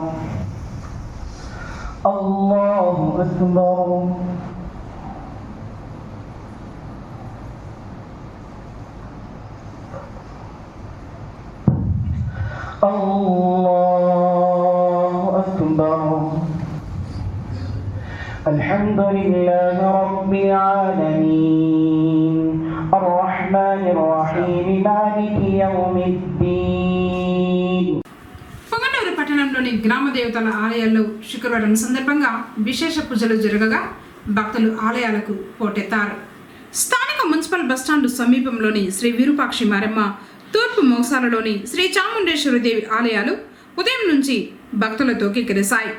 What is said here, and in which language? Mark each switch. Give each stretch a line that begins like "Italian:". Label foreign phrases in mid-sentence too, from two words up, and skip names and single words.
Arabic: الله أكبر الله أكبر الحمد لله رب العالمين الرحمن الرحيم مالك يوم الدين.
Telugu: పొంగనూరు పట్టణంలోని గ్రామ దేవతల ఆలయాల్లో శుక్రవారం సందర్భంగా విశేష పూజలు జరగగా భక్తులు ఆలయాలకు పోటెత్తారు. స్థానిక మున్సిపల్ బస్టాండు సమీపంలోని శ్రీ విరూపాక్షి మారెమ్మ, తూర్పు మోసాలలోని శ్రీ చాముండేశ్వరిదేవి ఆలయాలు ఉదయం నుంచి భక్తులతో కిక్కిరిశాయి.